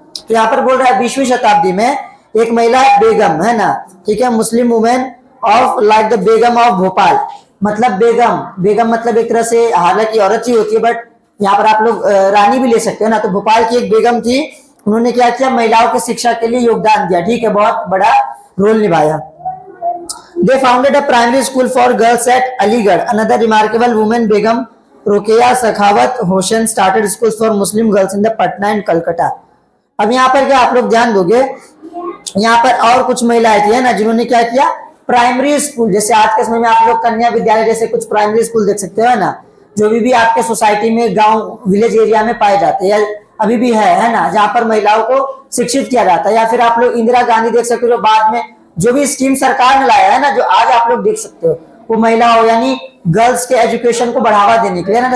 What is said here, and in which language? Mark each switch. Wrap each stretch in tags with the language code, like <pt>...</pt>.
<hi>तो यहाँ पर बोल रहा है 20वीं शताब्दी में एक महिला बेगम है ना, ठीक है,</hi> <en>Muslim women of like the Begum of Bhopal,</en> <hi>मतलब बेगम मतलब एक तरह से हालांकि औरत ही होती है, बट यहाँ पर आप लोग रानी भी ले सकते हो ना। तो भोपाल की एक बेगम थी, उन्होंने क्या किया, महिलाओं की शिक्षा के लिए योगदान दिया, ठीक है, बहुत बड़ा रोल निभाया।</hi> <en>They founded a primary school for girls at Aligarh. Another remarkable woman, Begum Rokeya Sakhawat Hossain, started schools for Muslim girls in the Patna and Calcutta.</en> <hi>अब यहाँ पर क्या आप लोग ध्यान दोगे, यहाँ पर और कुछ महिलाएं थी है ना जिन्होंने क्या किया, प्राइमरी स्कूल, जैसे आज के समय में आप लोग कन्या विद्यालय जैसे कुछ प्राइमरी स्कूल देख सकते हो ना, जो भी आपके सोसाइटी में गांव विलेज एरिया में पाए जाते हैं, अभी भी है ना, जहाँ पर महिलाओं को शिक्षित किया जाता है। या फिर आप लोग इंदिरा गांधी देख सकते हो, जो बाद में जो भी स्कीम सरकार ने लाया है ना, जो आज आप लोग देख सकते हो, वो महिलाओं यानी गर्ल्स के एजुकेशन को बढ़ावा देने के लिए ना।</hi>